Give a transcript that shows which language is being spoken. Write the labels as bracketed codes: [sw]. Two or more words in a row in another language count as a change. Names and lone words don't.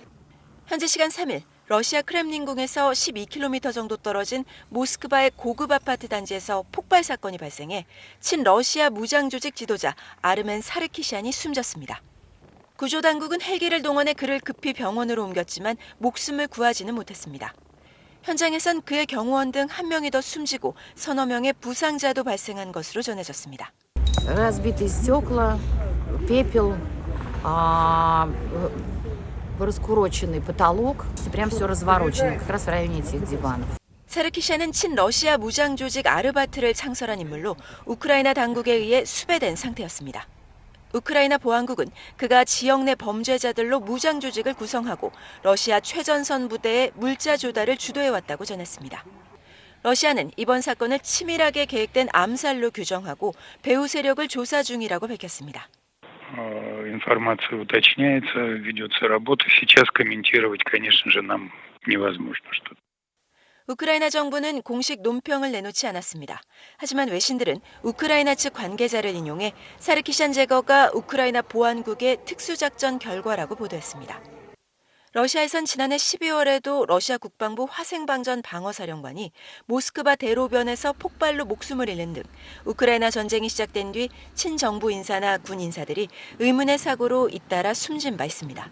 [ko] 현지 시간 3일 러시아 크렘린궁에서 12km 정도 떨어진 모스크바의 고급 아파트 단지에서 폭발 사건이 발생해 친러시아 무장 조직 지도자 아르멘 사르키시안이 숨졌습니다. 구조당국은 헬기를 동원해 그를 급히 병원으로 옮겼지만 목숨을 구하지는 못했습니다. 현장에선 그의 경호원 등 1명이 더 숨지고 서너 명의 부상자도 발생한 것으로 전해졌습니다. [ru] разбитые стекла, пепел, раскуроченный потолок, прям все разворочено, как раз в районе этих диванов. [ko] 사르키시안은 친러시아 무장 조직 아르바트를 창설한 인물로 우크라이나 당국에 의해 수배된 상태였습니다. 우크라이나 보안국은 그가 지역 내 범죄자들로 무장 조직을 구성하고 러시아 최전선 부대의 물자 조달을 주도해왔다고 전했습니다. 러시아는 이번 사건을 치밀하게 계획된 암살로 규정하고 배후 세력을 조사 중이라고 밝혔습니다. [ru] Информация уточняется, ведется работа. Сейчас комментировать, конечно же, нам невозможно что-то. [ko] 우크라이나 정부는 공식 논평을 내놓지 않았습니다. 하지만 외신들은 우크라이나 측 관계자를 인용해 사르키시안 제거가 우크라이나 보안국의 특수작전 결과라고 보도했습니다. 러시아에선 지난해 12월에도 러시아 국방부 화생방전 방어사령관이 모스크바 대로변에서 폭발로 목숨을 잃는 등 우크라이나 전쟁이 시작된 뒤 친정부 인사나 군 인사들이 의문의 사고로 잇따라 숨진 바 있습니다.